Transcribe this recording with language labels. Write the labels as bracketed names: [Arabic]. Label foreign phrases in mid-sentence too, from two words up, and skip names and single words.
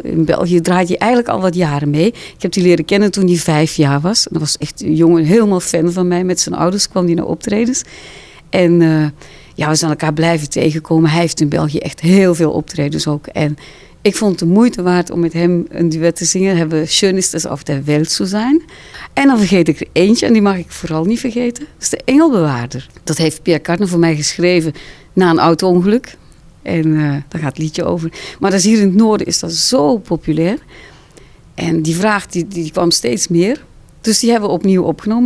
[Dutch] In België draait hij eigenlijk al wat jaren mee. Ik heb die leren kennen toen hij 5 jaar was. En dat was echt een jongen, helemaal fan van mij. Met zijn ouders kwam hij naar optredens. En we zijn elkaar blijven tegenkomen. Hij heeft in België echt heel veel optredens ook. En ik vond het de moeite waard om met hem een duet te zingen. We hebben Schön ist es auf der Welt zu sein. En dan vergeet ik er eentje, en die mag ik vooral niet vergeten. Dat is de Engelbewaarder. Dat heeft Pierre Cardin voor mij geschreven na een auto-ongeluk. En daar gaat het liedje over. Maar dat is hier in het noorden is dat zo populair. En die vraag die kwam steeds meer. Dus die hebben we opnieuw opgenomen.